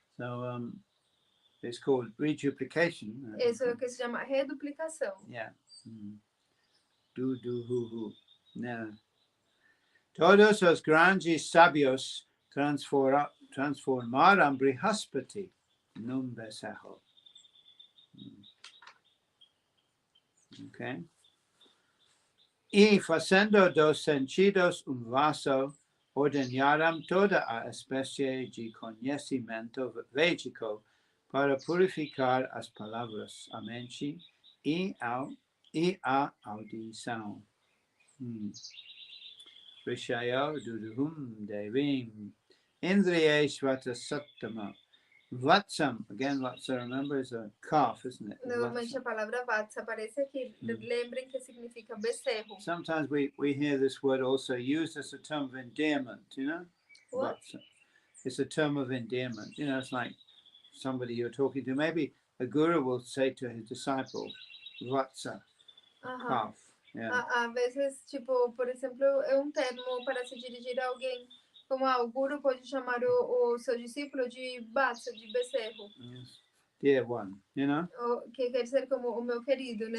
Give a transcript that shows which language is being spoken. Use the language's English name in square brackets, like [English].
[English] So it's called reduplication. [Portuguese] Isso é o que se chama reduplicação. [English] Yeah. Do, hu, hu. Yeah. [Portuguese] Todos os grandes sábios transformaram Brihaspati num becerro. Okay. E fazendo dos sentidos vaso, ordenaram toda a espécie de conhecimento védico para purificar as palavras, a mente e a audição. [Sanskrit] Rishaya duduhum devim indriyeshvata sattama. [English] Vatsam, again, Vatsa, remember, is a calf, isn't it? [Portuguese] Normalmente a palavra vatsa aparece aqui. Lembrem que significa becerro. [English] Sometimes we hear this word also used as a term of endearment, you know? What? Vatsa. It's a term of endearment. You know, it's like somebody you're talking to. Maybe a guru will say to his disciple, Vatsa, calf. Yeah. [Portuguese] Às vezes, tipo, por exemplo, é termo para se dirigir a alguém. Como o guru pode chamar o seu discípulo de vatsa, de becerro. [English] Yes. Dear one, you know? [Portuguese] Que quer dizer como o meu querido, né?